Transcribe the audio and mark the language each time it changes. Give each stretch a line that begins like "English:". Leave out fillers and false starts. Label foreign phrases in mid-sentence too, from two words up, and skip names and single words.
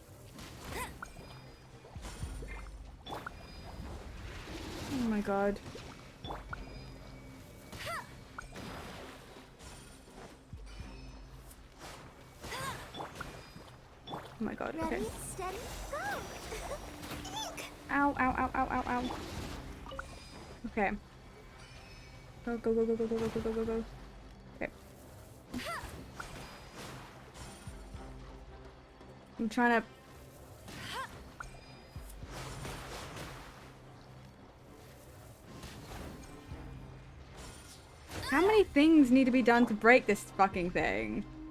English: Oh my god. Oh my god, okay. Ready, steady, go! Ow, ow, ow, ow, ow, ow. Okay. Go, go, go, go, go, go, go, go, go, go. Okay. I'm trying to... How many things need to be done to break this fucking thing?